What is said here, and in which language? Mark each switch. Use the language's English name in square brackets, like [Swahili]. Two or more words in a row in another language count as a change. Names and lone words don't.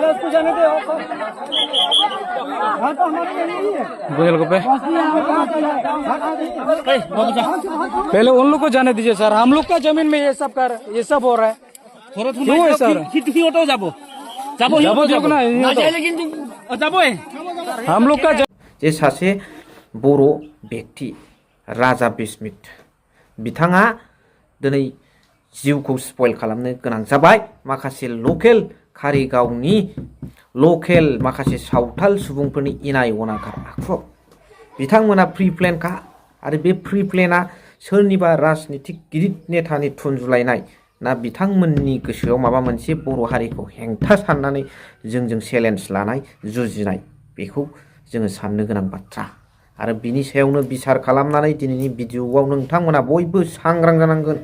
[Hindi] उसको जाने दे हाँ तो हमारे नहीं है गोयल को पे पहले उन लोग को जाने दीजिए सर। हम लोग का जमीन में ये सब हो रहा है क्यों है सर हम लोग का [Bodo] जे सासे बर' व्यक्ति राजा बिस्मित बिथाङा दिनै जिउखौ स्पइल खालामनो गोनां जाबाय। माखासे लकेल कारिगावनि लकेल माखासे सावथाल सुबुंफोरनि इनाय अनागार आखुआव बिथांमोना फ्रि प्लेनखा आरो बे फ्रि प्लेना सोरनिबा राजनितिक गिदिर नेतानि थुनजुलायनाय ना बिथांमोननि गोसोआव माबा मोनसे बर' हारिखौ हेंथा साननानै जोंजों चेलेन्ज लानाय जुजिनाय बेखौ जोङो साननो गोनां बाथ्रा आरो बिनि सायावनो बिसार खालामनानै दिनैनि भिडिअआव नोंथांमोना बयबो सांग्रां जानांगोन।